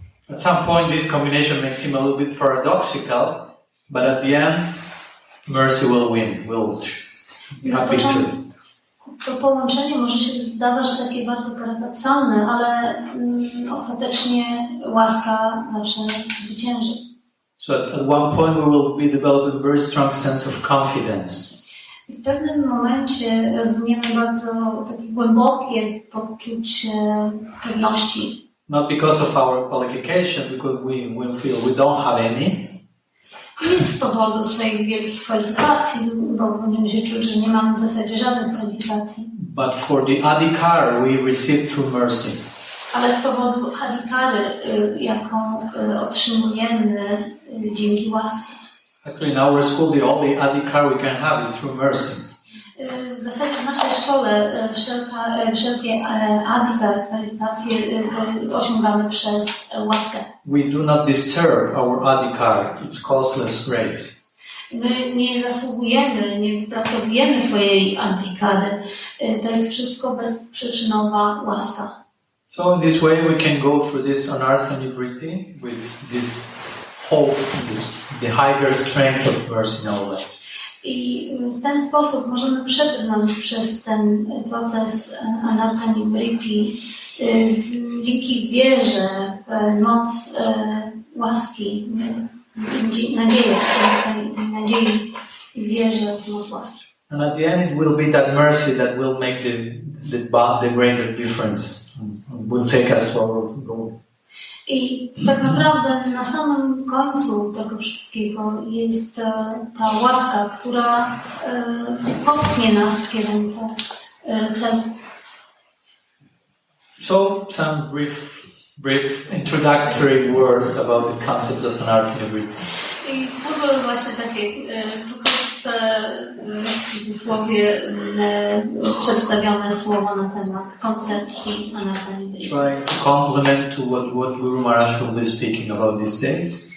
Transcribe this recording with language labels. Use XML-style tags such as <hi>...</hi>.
<en>At some point this combination may seem a little bit paradoxical, but at the end mercy will win, will have victory.</en> <pl>To połączenie może się zdawać takie bardzo paradoksalne, ale ostatecznie łaska zawsze zwycięży.</pl> <en>So at one point we will be developing a very strong sense of confidence.</en> <pl>W pewnym momencie rozwiniemy bardzo takie głębokie poczucie pewności.</pl> <en>Not because of our qualification, because we feel we don't have any.</en> <pl>Nie z powodu swoich wielkich kwalifikacji, bo będziemy się czuć, że nie mamy w zasadzie żadnych kwalifikacji.</pl> <en>But for the adhikar we receive through mercy.</en> <pl>Ale z powodu adhikary, jaką otrzymujemy dzięki łasce.</pl> <en>Actually, in our school, the only adhikar we can have is through mercy.</en> <pl>W zasadzie w naszej szkole wszelkie adhikar, kwalifikacje osiągamy przez łaskę.</pl> <en>We do not deserve our adhikar. It's costless grace.</en> <pl>My nie zasługujemy, nie wypracowujemy swojej adhikary. To jest wszystko bezprzyczynowa łaska.</pl> <en>So in this way we can go through this anartha nivritti with this hope, the higher strength of mercy in our life.</en> <pl>I w ten sposób możemy przebrnąć przez ten proces anartha nivritti dzięki wierze w moc łaski, nadzieję, dzięki tej nadziei i wierze w moc łaski.</pl> <en>And at the end it will be that mercy that will make the greater difference, will take us to our goal.</en> <pl>I tak naprawdę na samym końcu tego wszystkiego jest ta łaska, która popchnie nas w kierunku celu.</pl> <en>So some brief introductory words about the concept of anartha nivritti.</en> <pl>I to były właśnie takie pokrótce, w cudzysłowie, przedstawione słowa na temat koncepcji anartha nivritti.</pl> <en>Trying to complement to what Guru Maharaj will be speaking about these days.</en>